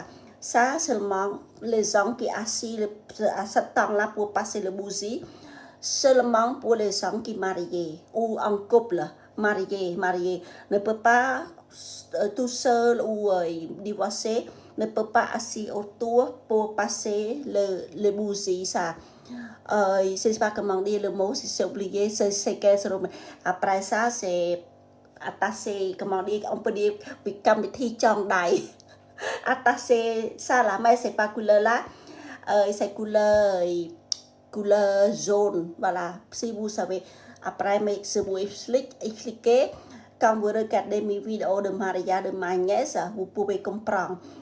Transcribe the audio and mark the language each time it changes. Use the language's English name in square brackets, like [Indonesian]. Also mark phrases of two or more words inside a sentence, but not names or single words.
[French] Ça, seulement les gens qui assis à ce temps-là pour passer le bougie, seulement pour les gens qui mariés ou en couple, marié, ne peut pas tout seul ou divorcé, ne peut pas assis autour pour passer le bougie, ça. Je sais pas comment dire le mot, c'est oublié, c'est qu'est-ce que après ça, c'est attaché, comment dire, on peut dire, comme [Vietnamese] thi trong đáy. [French] Attaché, ça là, mais c'est pas couleur là, c'est couleur jaune, voilà, si vous savez. Après, mais je vous expliquer, quand vous regardez mes vidéos de mariage de ma nièce, vous pouvez comprendre.